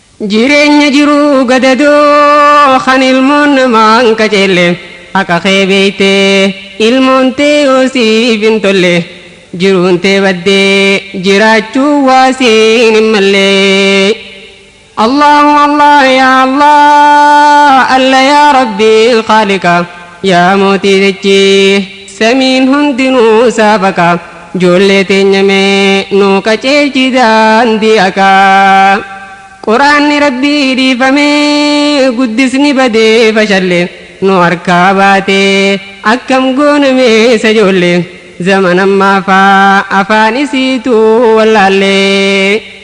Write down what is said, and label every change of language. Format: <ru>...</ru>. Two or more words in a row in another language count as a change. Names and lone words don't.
<om>Jireenya jiru gadadoo kan ilmoon namaan kajeelle, haqa kee beeytee ilmoon tee yoo siif hin tolle, jiruun tee baddee jiraachuu waa siin hin malle.</om> <ar>الله الله يا الله الله يا رب خالق,</ar> <om>ya mootii dachii, samiin hundinuu saafaka, ijoollee teenya mee nuu kajeelchi daandii akka. Quraanni Rabbii dhiifamee, guddisni badee fashalle, nu harkaa baatee akkam goonamee isa ijoollee, zaman ammaa faa afaan isiitu wallaallee.</om>